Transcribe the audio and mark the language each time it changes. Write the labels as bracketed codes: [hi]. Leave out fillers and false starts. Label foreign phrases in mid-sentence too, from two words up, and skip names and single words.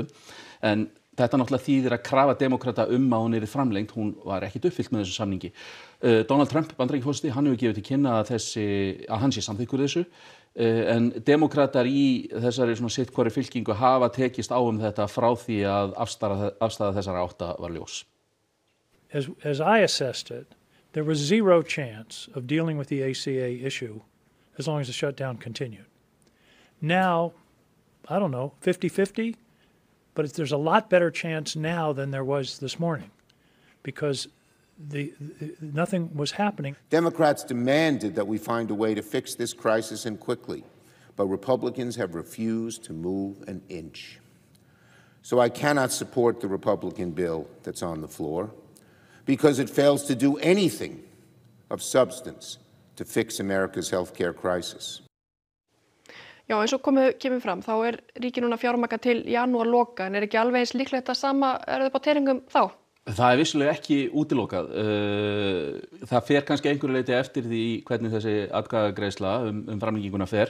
[is] En þetta náttúrulega þýðir að krafa demókrata að hún yrði framlengd, hún var ekkert uppfyllt með þessu samningi. Donald Trump, Bandaríkjaforseti, hann hefur gefið til kynna að hann sé samþykkur þessu, en demókratar í þessari sitt hvori fylkingu hafa tekist á þetta frá því að afstaða þessara 8 var ljós. [en] As I assessed it, there was zero chance of dealing with the ACA issue as long as the shutdown continued. Now, I don't know, 50-50, but there's a lot better chance now than there was this morning because nothing was happening. Democrats demanded that we find a way to fix this crisis and quickly, but Republicans have refused to move an inch. So I cannot support the Republican bill that's on the floor, because it fails to do anything of substance to fix America's healthcare crisis. [is] Já, eins og kemur fram, þá ríkið núna fjármagna til janúarloka, en ekki alveg eins líklegt að sama þið á teringum þá? Það vissulega ekki útilokað. Það fer kannski einhverju leyti eftir því hvernig þessi atkvæðagreiðsla framlenginguna fer.